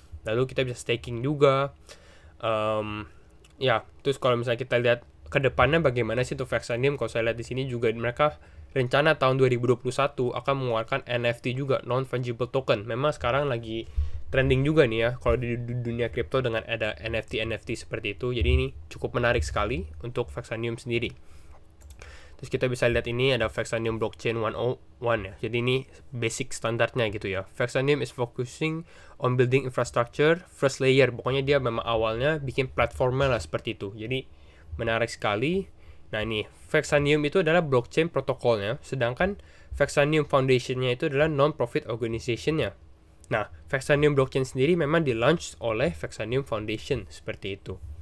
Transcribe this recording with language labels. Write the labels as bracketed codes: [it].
[id] Lalu kita bisa staking juga. Ya, terus kalau misalnya kita lihat ke depannya bagaimana sih tuh Vexanium, kalau saya lihat di sini juga mereka rencana tahun 2021 akan mengeluarkan NFT juga, non fungible token. Memang sekarang lagi trending juga nih ya kalau di dunia kripto dengan ada NFT seperti itu. Jadi ini cukup menarik sekali untuk Vexanium sendiri. Terus kita bisa lihat ini ada Vexanium Blockchain 101 ya. Jadi ini basic standarnya gitu ya. [en] Vexanium is focusing on building infrastructure first layer. [id] Pokoknya dia memang awalnya bikin platformnya lah seperti itu. Jadi menarik sekali. Nah ini Vexanium itu adalah blockchain protokolnya. Sedangkan Vexanium Foundation-nya itu adalah non-profit organization-nya. Nah Vexanium Blockchain sendiri memang di-launch oleh Vexanium Foundation seperti itu.